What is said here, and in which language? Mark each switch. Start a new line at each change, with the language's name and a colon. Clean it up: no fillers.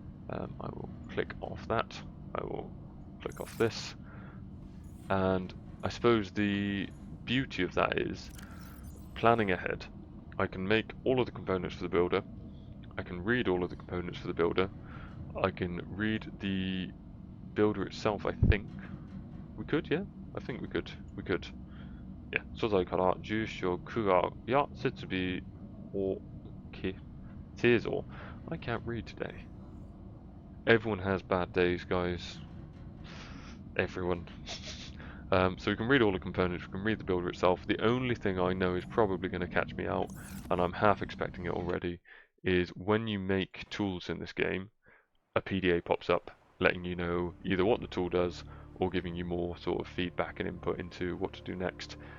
English: I will click off that. I will click off this, and I suppose the beauty of that is planning ahead. I can make all of the components for the builder. I can read all of the components for the builder. I can read the builder itself, I think. We could, yeah? I think we could. We could. Yeah.
Japanese: 素材から住所、区画や設備を製造.
English: I can't read today. Everyone has bad days, guys. Everyone. So we can read all the components, we can read the builder itself. The only thing I know is probably going to catch me out, and I'm half expecting it already, is when you make tools in this game, a PDA pops up letting you know either what the tool does or giving you more sort of feedback and input into what to do next.